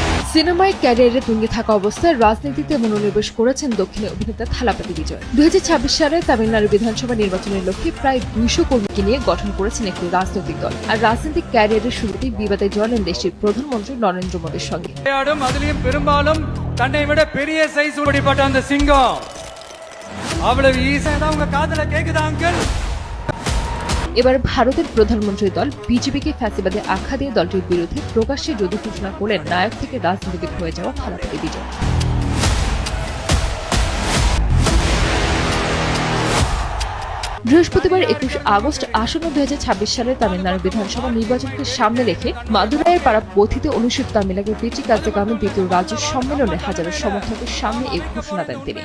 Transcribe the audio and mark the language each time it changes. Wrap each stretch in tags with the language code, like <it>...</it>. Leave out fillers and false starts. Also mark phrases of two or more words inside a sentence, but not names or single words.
<bn>সিনেমায় ক্যারিয়ারে তুঙ্গে থাকা অবস্থায় রাজনীতিতে মনোনিবেশ করেছেন দক্ষিণে অভিনেতা থালাপতি বিজয়। 2026 সালে তামিলনাড়ু বিধানসভা নির্বাচনের লক্ষ্যে প্রায় 200 কর্মীকে নিয়ে গঠন করেছেন একটি রাজনৈতিক দল। আর রাজনৈতিক ক্যারিয়ারের শুরুতেই বিবাদে জড়ালেন দেশটির প্রধানমন্ত্রী নরেন্দ্র মোদীর সঙ্গে।</bn> <ta>பெரும்பாலும் தன்னை விட பெரிய சைஸ் உடைப்பட்ட அந்த சிங்கம் அவ்வளவு ஈஸியா தான் உங்க காதுல கேக்குதா அங்கிள்?</ta> <bn>এবার ভারতের প্রধানমন্ত্রীর দল বিজেপিকে ফ্যাসিবাদে আখ্যা দিয়ে দলটির বিরুদ্ধে প্রকাশ্যে যুদ্ধ ঘোষণা করলেন নায়ক থেকে রাজনীতিবিদ হয়ে যাওয়া থালাপতি বিজয়। বৃহস্পতিবার 21 আগস্ট আসন্ন 2026 সালের তামিলনাড়ু বিধানসভা নির্বাচনকে সামনে রেখে মাদুরাইয়ের পাড়া পথিতে অনুষ্ঠিত তামিলনাড়ু বিটি কার্যক্রমে দ্বিতীয় রাজ্য সম্মেলনে হাজারো সমর্থকের সামনে এই ঘোষণা দেন তিনি।</bn>